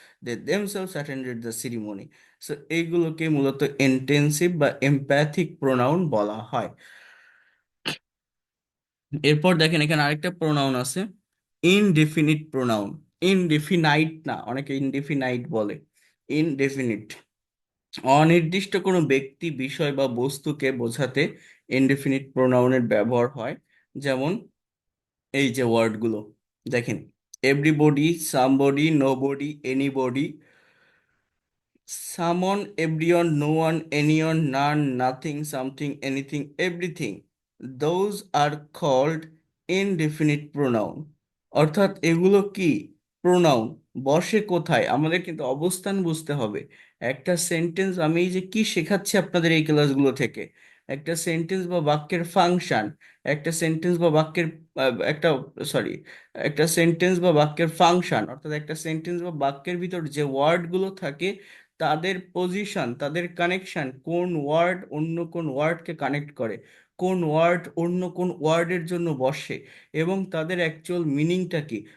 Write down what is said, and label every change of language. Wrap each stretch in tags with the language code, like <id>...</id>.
<en>They themselves attended the ceremony.</en> <bn>So এইগুলোকে মূলত intensive বা এমপ্যাথিক প্রোনাউন বলা হয়। এরপর দেখেন এখানে আরেকটা প্রোনাউন আছে, ইনডেফিনিট প্রোনাউন, ইনডেফিনাইট না, অনেকে ইনডেফিনাইট বলে, ইনডেফিনিট। অনির্দিষ্ট কোনো ব্যক্তি, বিষয় বা বস্তুকে বোঝাতে ইনডেফিনিট প্রোনাউনের ব্যবহার হয়। যেমন এই যে ওয়ার্ডগুলো দেখেন, everybody, somebody, nobody, anybody, someone, everyone, no one, anyone, none, nothing, something, anything, everything.</bn> <en>Those are called indefinite pronoun.</en> <bn>অর্থাৎ এগুলো কি প্রোনাউন, বসে কোথায়, আমাদের কিন্তু অবস্থান বুঝতে হবে। একটা সেন্টেন্স, আমি এই যে কি শেখাচ্ছি আপনাদের এই ক্লাসগুলো থেকে, একটা সেন্টেন্স বা বাক্যের ফাংশন, একটা সেন্টেন্স বা বাক্যের একটা, সরি, একটা সেন্টেন্স বা বাক্যের ফাংশন, অর্থাৎ একটা সেন্টেন্স বা বাক্যের ভিতর যে ওয়ার্ডগুলো থাকে তাদের পজিশন, তাদের কানেকশন, কোন ওয়ার্ড অন্য কোন ওয়ার্ডকে কানেক্ট করে, কোন ওয়ার্ড অন্য কোন ওয়ার্ডের জন্য বসে, এবং তাদের অ্যাকচুয়াল মিনিংটা কি।</bn>